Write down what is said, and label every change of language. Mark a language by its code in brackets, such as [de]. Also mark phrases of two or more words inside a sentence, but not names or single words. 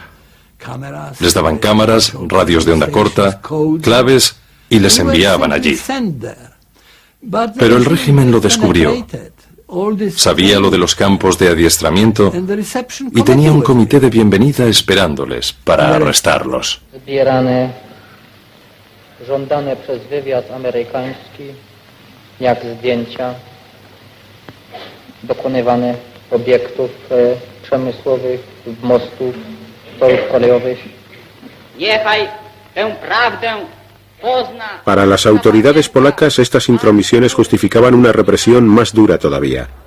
[es] Les daban cámaras, radios de onda corta, claves y les enviaban allí. Pero el régimen lo descubrió. Sabía lo de los campos de adiestramiento y tenía un comité de bienvenida esperándoles para arrestarlos. [pl] Żądane przez wywiad amerykański, jak zdjęcia dokonywane obiektów przemysłowych, mostów, torów kolejowych. Niechaj tę prawdę pozna. [es] Para las autoridades polacas, estas intromisiones justificaban una represión más dura todavía.